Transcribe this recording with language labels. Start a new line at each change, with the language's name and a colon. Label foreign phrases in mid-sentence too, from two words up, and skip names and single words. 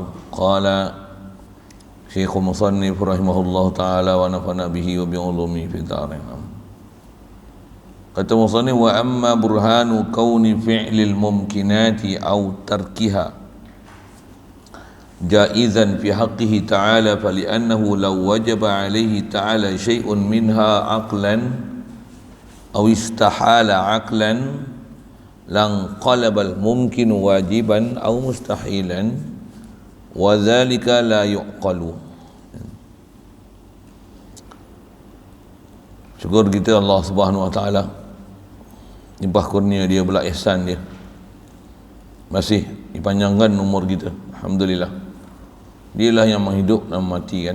Arabic: قال الشيخ المصنف رحمه الله تعالى ونفعنا به وبعلومه في الدارين.
Malay: Kata musannif,
Arabic: وأما برهان كون فعل الممكنات أو تركها جائزا في حقه تعالى فلأنه لو وجب عليه تعالى شيء منها عقلا أو استحال عقلا لانقلب الممكن واجبا أو مستحيلا وذلك لا يقال.
Malay: Syukur kita Allah
Arabic: سبحانه وتعالى,
Malay: limpah kurnia dia pula, ihsan dia, masih dipanjangkan umur kita. Alhamdulillah, dialah yang menghidup dan mematikan.